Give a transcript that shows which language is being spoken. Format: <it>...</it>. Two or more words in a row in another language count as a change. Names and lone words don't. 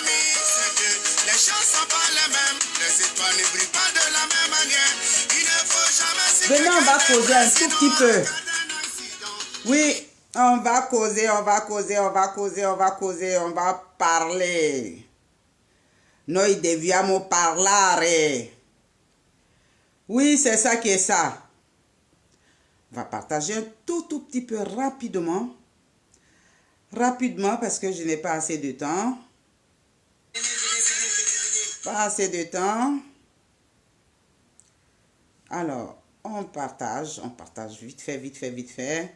<fr>Venez, on va causer un tout petit peu. Oui, on va causer, on va causer, on va causer, on va causer, on va parler.</fr> <it>Noi dobbiamo parlare.</it> <fr>Oui, c'est ça qui est ça. On va partager un tout petit peu rapidement. Rapidement parce que je n'ai pas assez de temps. Pas assez de temps. Alors, on partage vite fait, vite fait, vite fait.</fr>